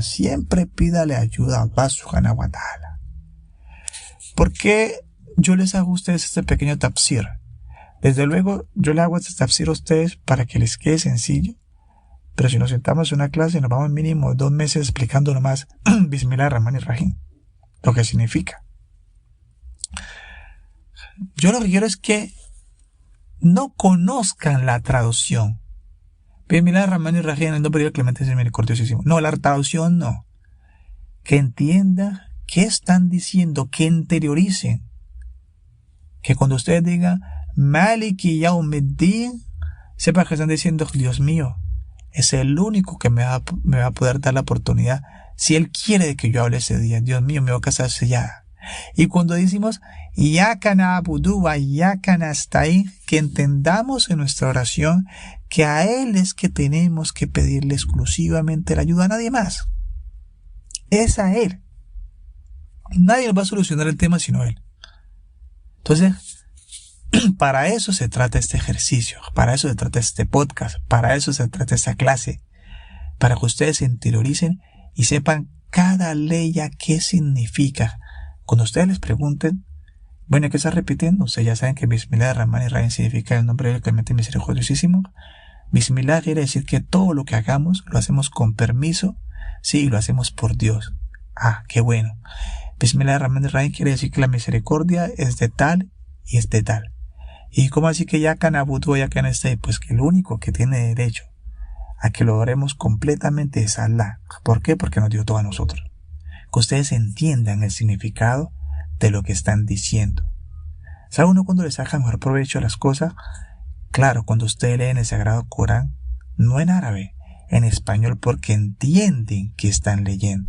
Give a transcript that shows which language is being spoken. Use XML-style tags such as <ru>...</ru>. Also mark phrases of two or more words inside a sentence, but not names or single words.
<es>Siempre pídale ayuda a</es> <ar>الله سبحانه وتعالى.</ar> <es>¿Por qué yo les hago a ustedes este pequeño tafsir? Desde luego, yo le hago este tafsir a ustedes para que les quede sencillo. Pero si nos sentamos en una clase y nos vamos mínimo 2 meses explicando nomás</es> <ar>بسم الله الرحمن الرحيم,</ar> <es>lo que significa. Yo lo que quiero es que no conozcan la traducción.</es> <ar>بسم الله الرحمن الرحيم,</ar> <es>el nombre de Dios clemente y misericordiosísimo. No, la traducción no. Que entiendan qué están diciendo, que interioricen. Que cuando ustedes digan</es> <ar>مالك يوم الدين,</ar> <es>sepan que están diciendo, Dios mío, es el único que me va a poder dar la oportunidad. Si Él quiere que yo hable ese día, Dios mío, me voy a casar sellada. Y cuando decimos</es> <ar>إياك نعبد وإياك نستعين,</ar> <es>que entendamos en nuestra oración que a Él es que tenemos que pedirle exclusivamente la ayuda, a nadie más. Es a Él. Nadie nos va a solucionar el tema sino Él. Entonces, para eso se trata este ejercicio, para eso se trata este podcast, para eso se trata esta clase, para que ustedes se interioricen y sepan cada ley a qué significa. Cuando ustedes les pregunten, bueno, ¿qué está repitiendo? Ustedes ya saben que</es> <ar>بسم الله الرحمن الرحيم</ar> <es>significa el nombre del clemente misericordiosísimo. Bismillah quiere decir que todo lo que hagamos lo hacemos con permiso, sí, lo hacemos por Dios. Ah, qué bueno.</es> <ar>بسم الله الرحمن الرحيم</ar> <es>quiere decir que la misericordia es de tal y es de tal. ¿Y cómo así que</es> <ar>إياك نعبد وإياك نستعين?</ar> <es>Pues que el único que tiene derecho a que lo adoremos completamente es Allah. ¿Por qué? Porque nos dio todo a nosotros. Que ustedes entiendan el significado de lo que están diciendo. ¿Sabe uno cuando le saca mejor provecho a las cosas? Claro, cuando ustedes leen el Sagrado Corán, no en árabe, en español, porque entienden que están leyendo.</es>